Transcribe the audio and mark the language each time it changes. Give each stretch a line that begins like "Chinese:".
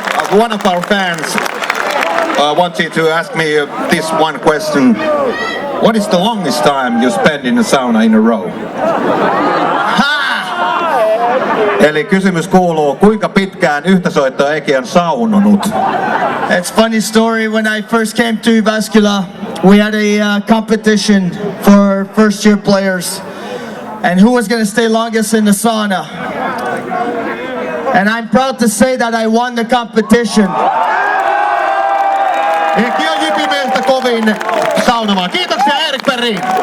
English: One of our fans wanted to ask me this one question. What is the longest time you spend in the sauna in a row? Ha!
Finnish: Eli kysymys kuuluu, kuinka pitkään yhtä soittoa Eki on saunonut?
English: It's funny story. When I first came to Jyväskylä, we had a competition for first year players, and who was going to stay longest in the sauna. And I'm proud to say that I won the competition.
Finnish: Eki on Jypimiestä kovin saunomaan. Kiitoksia Erik Perrin!